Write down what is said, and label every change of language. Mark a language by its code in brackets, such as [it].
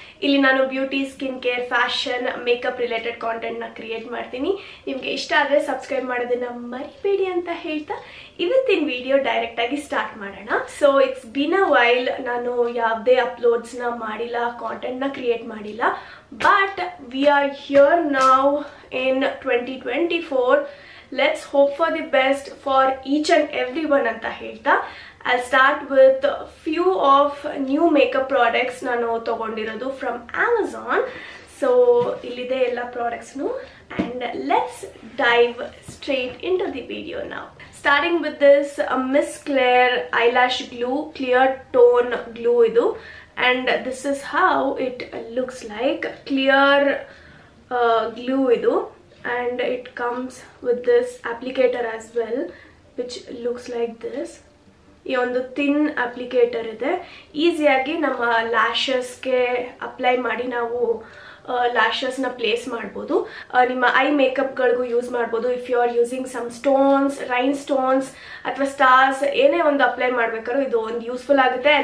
[kn] ಇಲ್ಲಿ ನಾನು beauty, skin care, fashion, makeup related ಕಾಂಟೆಂಟ್ನ create ಮಾಡ್ತೀನಿ. ನಿಮಗೆ ಇಷ್ಟ ಆದರೆ ಸಬ್ಸ್ಕ್ರೈಬ್ ಮಾಡೋದನ್ನ ಮರಿಬೇಡಿ ಅಂತ ಹೇಳ್ತಾ ಇವತ್ತಿನ ವಿಡಿಯೋ ಡೈರೆಕ್ಟ್ ಆಗಿ ಸ್ಟಾರ್ಟ್ ಮಾಡೋಣ. [en] so it's been a while, [kn] ನಾನು ಯಾವುದೇ ಅಪ್ಲೋಡ್ಸ್ನ ಮಾಡಿಲ್ಲ, ಕಾಂಟೆಂಟ್ನ ಕ್ರಿಯೇಟ್ ಮಾಡಿಲ್ಲ. [en] But we are here now in 2024. Let's hope for the best for each and everyone [kn] anta helta. [en] I'll start with few of new makeup products [kn] nanu tagondirodu [en] from Amazon. So [kn] illide ella [en] products nu, and let's dive straight into the video now. Starting with this Miss Claire eyelash glue, clear tone glue idu, and this is how it looks like. Clear glue idu, and it comes with this applicator as well, which looks like this. [kn] ಈ ಒಂದು thin applicator ಇದೆ. ಈಸಿಯಾಗಿ ನಮ್ಮ ಲ್ಯಾಶಸ್ಗೆ apply ಮಾಡಿ ನಾವು ಲ್ಯಾಶಸ್ನ place ಮಾಡ್ಬೋದು. ನಿಮ್ಮ I ಮೇಕಪ್ಗಳಿಗೂ use ಮಾಡ್ಬೋದು. [en] if you are using some stones, rhinestones [kn] ಅಥವಾ ಸ್ಟಾರ್ಸ್ ಏನೇ ಒಂದು ಅಪ್ಲೈ ಮಾಡ್ಬೇಕಾದ್ರೂ ಇದು ಒಂದು ಯೂಸ್ಫುಲ್ ಆಗುತ್ತೆ.